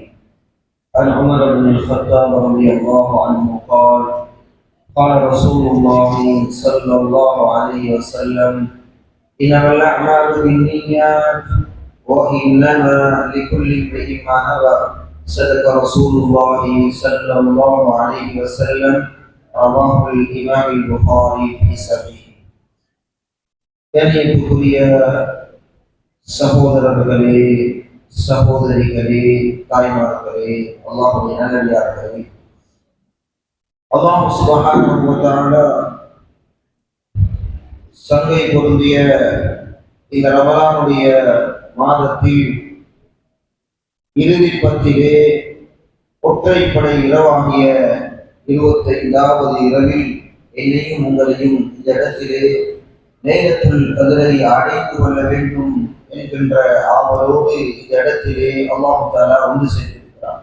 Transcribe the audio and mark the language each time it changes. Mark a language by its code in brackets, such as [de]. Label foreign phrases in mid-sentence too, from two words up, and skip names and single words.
[ar] عن عمر بن الخطاب رضي الله عنه قال قال رسول الله صلى الله عليه وسلم إنما الأعمال بالنيات وإنما لكل امرئ ما نوى صدق رسول الله صلى الله عليه وسلم رواه الإمام البخاري في صحيح. [ta] கண்ணியத்துக்குரிய சகோதரர்களே, சகோதரிகளே, தாய்மார்களே, அல்லாஹ்வுடைய நல்லடியார்களே, அல்லாஹ் [ar] سبحانه وتعالى [ta] சங்கை பொருந்திய இந்த ரமலானுடைய மாதத்தில் இறுதி பத்திலே ஒற்றைப்படை இரவாகிய 25வது இரவில் என்னையும் உங்களையும் இந்த இடத்திலே லைலத்துல் கத்ரை அடைந்து கொள்ள வேண்டும் என்கின்ற ஆவலோடு இந்த இடத்திலே அல்லாஹ் தஆலா ஒன்று செய்திருக்கிறார்.